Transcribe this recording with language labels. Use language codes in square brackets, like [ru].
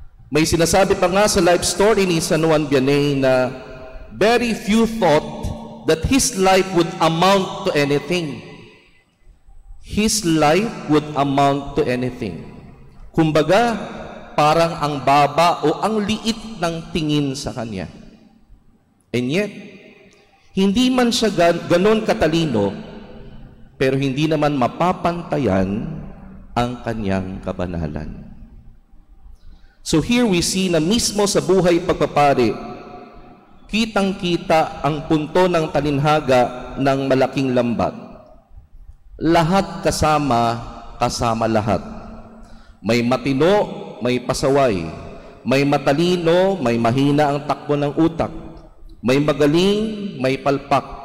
[tl] May sinasabi pa nga sa [en] life story ni San Juan Vianney na very few thought that his life would amount to anything. His life would amount to anything. [tl] Kumbaga, parang ang baba o ang liit ng tingin sa kanya. [en] And yet, [tl] hindi man siya ganon katalino, pero hindi naman mapapantayan ang kanyang kabanalan. [en] So here we see [tl] na mismo sa buhay pagpapari, kitang-kita ang punto ng talinhaga ng malaking lambat. Lahat kasama lahat. May matino, may pasaway. May matalino, may mahina ang takbo ng utak. May magaling, may palpak.